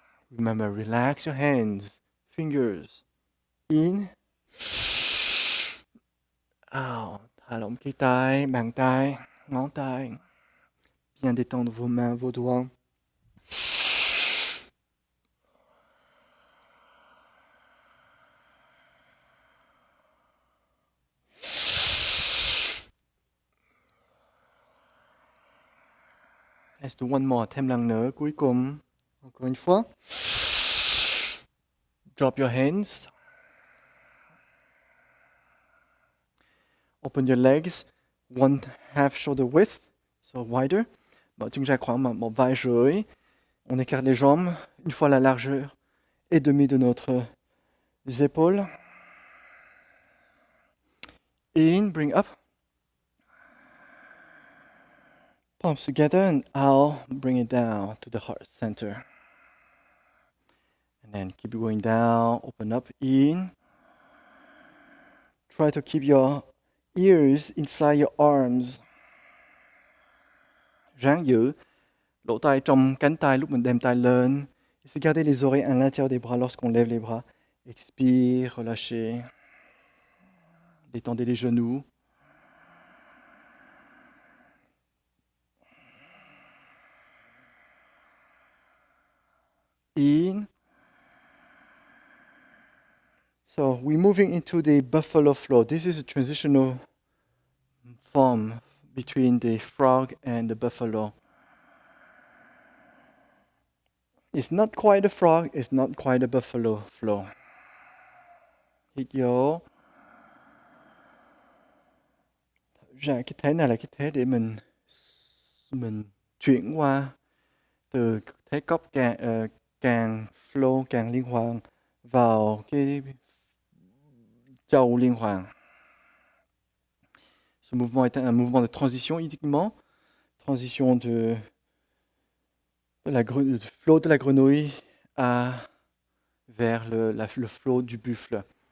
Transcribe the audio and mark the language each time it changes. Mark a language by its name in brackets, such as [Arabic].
[English] Remember, relax your hands, fingers. In. Out. [Vietnamese] Thả lỏng cái tay, bàn tay, ngón tay. [French] Bien détendre vos mains, vos doigts. [English] Let's do one more, [Vietnamese] thêm lần nữa, cuối cùng. [French] Encore une fois. [English] Drop your hands. Open your legs, 1/2 shoulder width, so wider. [Vietnamese] Mở chân ra khoảng một vai rưỡi. [French] On écarte les jambes, une fois la largeur et demie de notre épaules. [English] In, bring up. Palms together, and out, bring it down to the heart center. And then keep going down, open up, in. Try to keep your ears inside your arms. [Vietnamese] Ráng giữ lỗ tai trong cánh tay lúc mình đem tay lên. [French] Essayez de garder les oreilles à l'intérieur des bras lorsqu'on lève les bras. Expire, relâchez. Détendez les genoux. [English] In. So we're moving into the buffalo flow. This is a transitional form between the frog and the buffalo. It's not quite a frog, it's not quite a buffalo flow. [Vietnamese] Hít vô. Ra cái thế này là cái thế để mình chuyển qua từ thế cốc càng flow, càng liên hoàn vào cái châu liên hoàn. [French] Ce mouvement est un mouvement de transition uniquement, transition de flot de la grenouille vers le flot du buffle.